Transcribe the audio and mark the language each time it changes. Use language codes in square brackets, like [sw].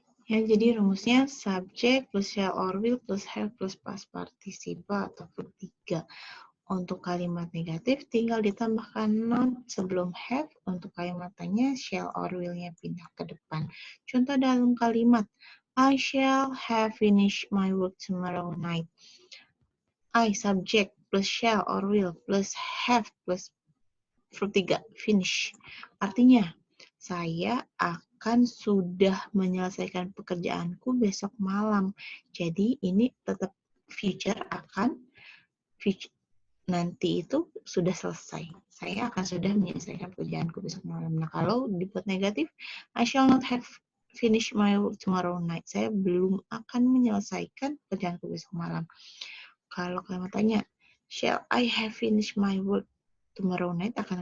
[id] Ya, jadi rumusnya subject plus shall or will plus have plus past participle atau verb 3. Untuk kalimat negatif tinggal ditambahkan noun sebelum have. Untuk kalimat tanya shall or will-nya pindah ke depan. Contoh dalam kalimat [en] I shall have finished my work tomorrow night. I subject plus shall or will plus have plus verb 3 finish. [id] Artinya saya akan sudah menyelesaikan pekerjaanku besok malam. Jadi ini tetap future akan future, nanti itu sudah selesai. Saya akan sudah menyelesaikan pekerjaanku besok malam. Nah, kalau dibuat negatif, [en] I shall not have finished my work tomorrow night. [id] Saya belum akan menyelesaikan pekerjaanku besok malam. Kalau kalimat tanya, [en] shall I have finished my work tomorrow night?